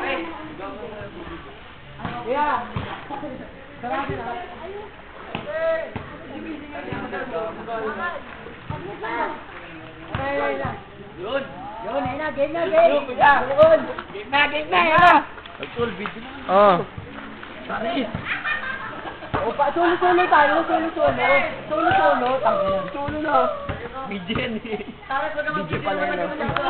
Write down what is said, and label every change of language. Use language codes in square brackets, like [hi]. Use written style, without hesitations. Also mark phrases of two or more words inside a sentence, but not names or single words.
[tl] Yeah. Sarapin na. Yun. Yun, ayun na. Game na, game. Yun. Game na, game na. Nag-full video na. Oh. Sorry. Opa, solo-solo tayo. Solo-solo. Solo-solo. Solo na. Video yan eh. Video pala yun.